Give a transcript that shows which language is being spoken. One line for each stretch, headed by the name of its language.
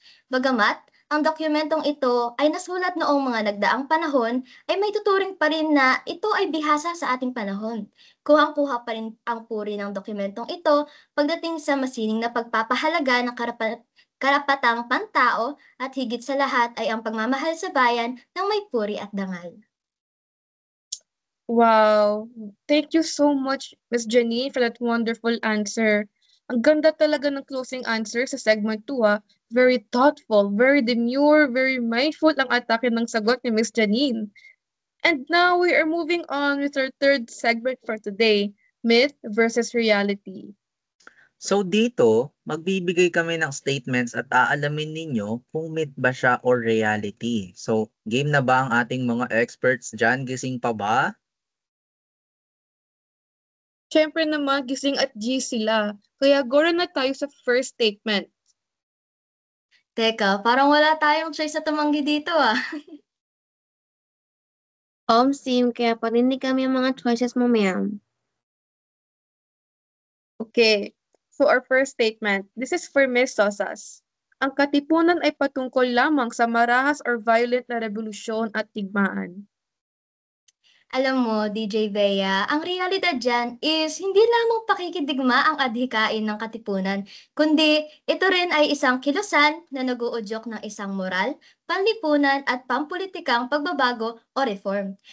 Filipino: Bagamat ang dokumentong ito ay nasulat noong mga nagdaang panahon, ay may tuturing pa rin na ito ay bihasa sa ating panahon. Kuhang-kuha pa rin ang puri ng dokumentong ito pagdating sa masining na pagpapahalaga ng karapatang pantao at higit sa lahat ay ang pagmamahal sa bayan ng may puri at dangal.
English: Wow! Thank you so much, Ms. Janine, for that wonderful answer.
Filipino: Ang ganda talaga ng closing answer sa segment 2,
English: Very thoughtful, very demure, very mindful
Filipino: ang atake ng sagot ni Ms. Janine.
English: And now we are moving on with our third segment for today, Myth versus Reality.
Filipino: So dito, magbibigay kami ng statements at aalamin ninyo kung myth ba siya or reality. So, game na ba ang ating mga experts dyan? Gising pa ba? Siyempre naman, gising at G sila. Kaya gora na tayo sa first statement. Teka, parang wala tayong choice na tumanggi dito ah. Sim, kaya parinig kami ang mga choices mo, ma'am.
English: Okay, so our first statement, this is for Ms. Sosas.
Filipino: Ang katipunan ay patungkol lamang sa marahas or violent na revolusyon at digmaan. Alam mo, DJ Bea, ang realidad dyan is hindi lamang pakikidigma ang adhikain ng katipunan, kundi ito rin ay isang kilusan na naguudyok ng isang moral, panlipunan at pampulitikang pagbabago o reform.